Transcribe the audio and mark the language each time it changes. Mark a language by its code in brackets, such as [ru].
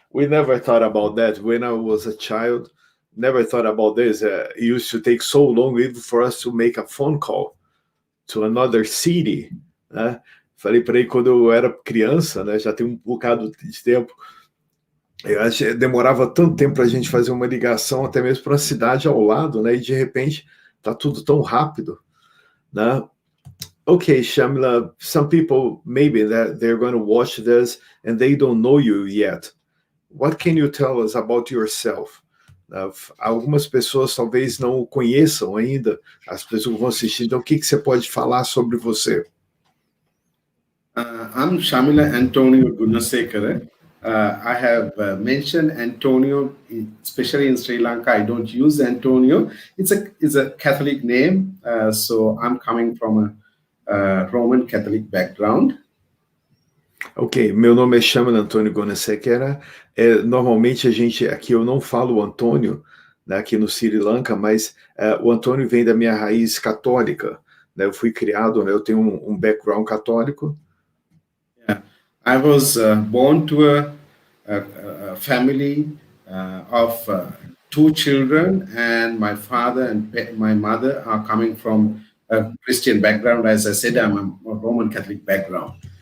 [en] We never thought about that when I was a child. Never thought about this. It used to take so long even for us to make a phone call to another city. [pt] Falei para ele quando eu era criança, já tem um bocado de tempo. Eu acho que demorava tanto tempo para a gente fazer uma ligação, até mesmo para uma cidade ao lado, e de repente tá tudo tão rápido, [en] Okay, Shamila, some people maybe that they're going to watch this and they don't know you yet. What can you tell us about yourself? [pt] Algumas pessoas talvez não o conheçam ainda, as pessoas que vão assistir. Então, o que você pode falar sobre você? [en] I'm Shamila Antonio Gunasekara. I have mentioned Antonio, especially in Sri Lanka. I don't use Antonio. It's a Catholic name, so I'm coming from a Roman Catholic background. [pt] Ok, meu nome é Shamila Antônio Gunasekara. Normalmente aqui eu não falo Antônio, aqui no Sri Lanka, mas o Antônio vem da minha raiz católica. Eu fui criado, eu tenho um background católico. [en] Yeah. I was born to a family of 2 children, and my father and my mother are coming from a Christian background. As I said, I'm a Roman Catholic background.